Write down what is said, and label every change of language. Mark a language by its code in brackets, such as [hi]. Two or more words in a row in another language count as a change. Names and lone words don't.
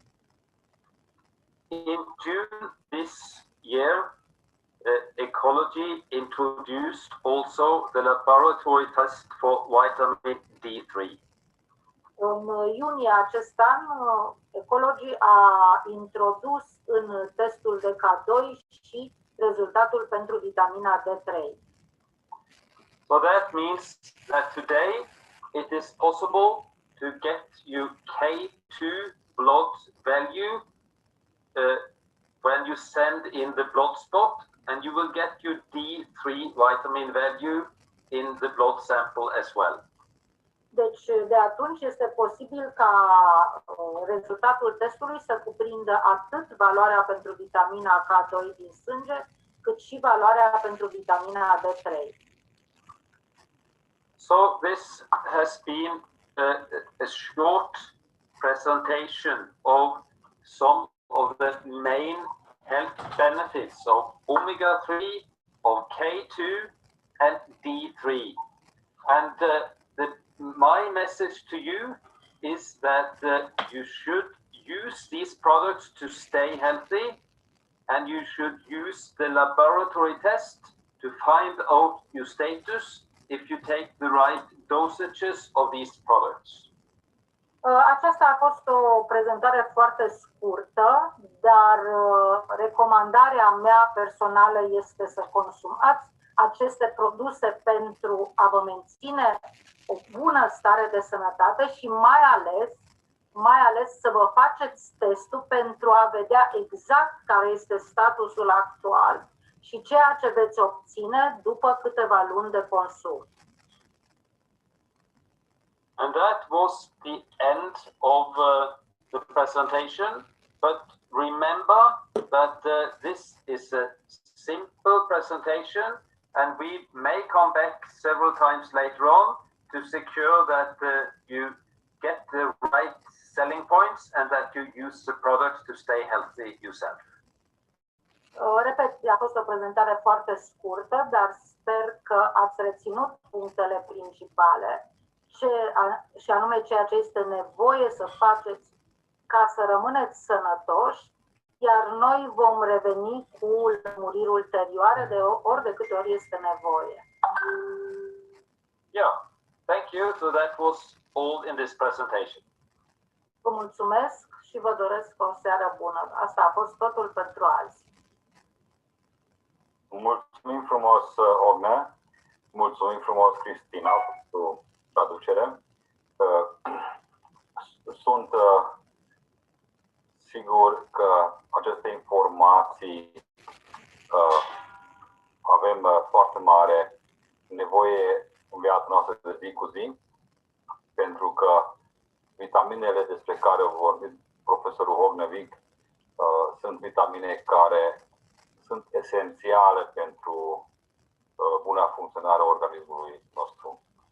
[en] In June this year, ecology introduced also the laboratory test for vitamin D3. [ro] În iunie acest an, Ecology a introdus în testul de K2 și rezultatul pentru vitamina D3. [en] So that means that today it is possible to get you K2 blood value when you send in the blood spot, and you will get your D3 vitamin value in the blood sample as well. [ro] Deci, de atunci este posibil ca rezultatul testului să cuprindă atât valoarea pentru vitamina K2 din sânge, cât și valoarea pentru vitamina D3. [en] So this has been a short presentation of some of the main health benefits of omega-3, of K2 and D3. And my message to you is that you should use these products to stay healthy, and you should use the laboratory test to find out your status if you take the right dosages of these products. [ro] Aceasta a fost o prezentare foarte scurtă, dar recomandarea mea personală este să consumați aceste produse pentru a vă menține o bună stare de sănătate și mai ales să vă faceți testul pentru a vedea exact care este statusul actual și ceea ce veți obține după câteva luni de consum. [en] And that was the end of the presentation. But remember that this is a simple presentation, and we may come back several times later on to secure that you get the right selling points and that you use the products to stay healthy yourself. [ro] Repet, a fost o prezentare foarte scurtă, dar sper că ați reținut punctele principale și anume ceea ce este nevoie să faceți ca să rămâneți sănătoși, iar noi vom reveni cu lămuriri ulterioare de ori de câte ori este nevoie. [en] Yeah, thank you. So that was all in this presentation. [ro] Vă mulțumesc și vă doresc o seară bună. Asta a fost totul pentru azi. Mulțumim frumos, Hogne. Mulțumim frumos, Cristina, pentru traducere. Sunt sigur că aceste informații avem foarte mare nevoie în viața noastră de zi cu zi, pentru că vitaminele despre care a vorbit profesorul HOGNE VIK sunt vitamine care sunt esențiale pentru buna funcționare a organismului nostru.